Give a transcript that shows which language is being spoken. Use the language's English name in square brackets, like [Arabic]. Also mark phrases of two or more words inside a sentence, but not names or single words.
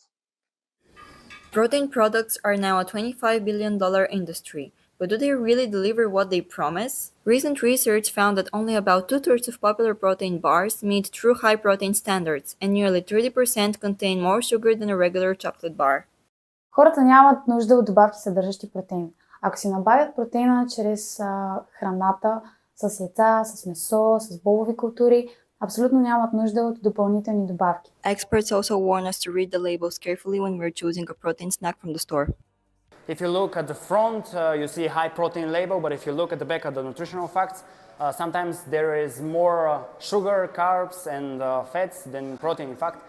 [English] Protein products are now a $25 billion industry, but do they really deliver what they promise? Recent research found that only about 2/3 of popular protein bars meet true high-protein standards, and nearly 30% contain more sugar than a regular chocolate bar. [Bulgarian] Хората нямат нужда от добавки, съдържащи протеин. Ако си набавят протеина чрез храната, с яйца, с месо, с бобови култури, абсолютно нямат нужда от допълнителни добавки. [English] Experts also warn us to read the labels carefully when we're choosing a protein snack from the store. If you look at the front, you see a high protein label, but if you look at the back at the nutritional facts, sometimes there is more sugar, carbs, and fats than protein, in fact.